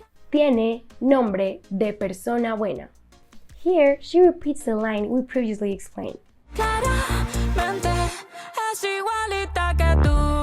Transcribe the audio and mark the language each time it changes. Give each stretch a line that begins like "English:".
Spanish: Tiene nombre de persona buena.
English: Here, she repeats the line we previously explained.
Spanish: Claramente es igualita que tú.